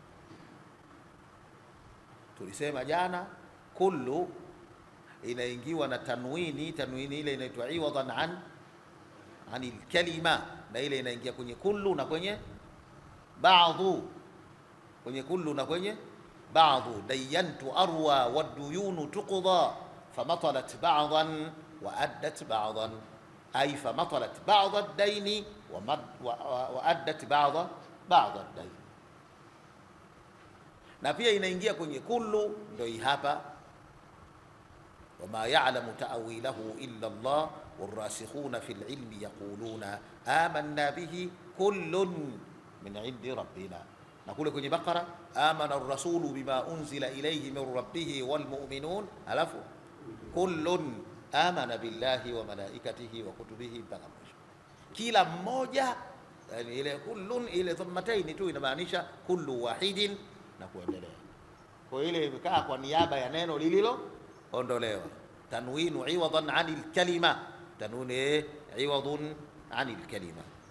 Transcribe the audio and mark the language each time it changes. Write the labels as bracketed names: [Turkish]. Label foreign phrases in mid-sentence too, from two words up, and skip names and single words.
[Swahili] Tulisema jana kullu inaingiwa na tanwini, tanwini ile inaitwa [Arabic] عوضا عن الكلمة, [Swahili] na ile inaingia kwenye kullu na kwenye baadhu, kwenye kullu na kwenye baadhu. [Arabic] داينت أروى والديون تقضى فمطلت بعضا وأدت بعضا أي فمطلت بعض الدين وأدت بعض الدين. [Swahili] Na pia inaingia kwenye kullu, ndio hii hapa, [Arabic] وما يعلم تأويله إلا الله والراسخون في العلم يقولون آمنا به كل من عند ربنا. [Swahili] Na kule kwenye Baqara, [Arabic] آمن الرسول بما أنزل إليه من ربه والمؤمنون, [Swahili] alafu [Arabic] كل آمن بالله وملائكته وكتبه, [Swahili] mpaka mwisho. Kila mmoja, yani ile kullun, ile dhammataini tu inamaanisha [Arabic] كل واحد [Swahili] na kuendelea. Kwa ile imekaa kwa niaba ya neno lililoondolewa. [Arabic] تنوين عوضا عن الكلمة تنوين عوض عن الكلمة, tanwini iwadun anil kalima.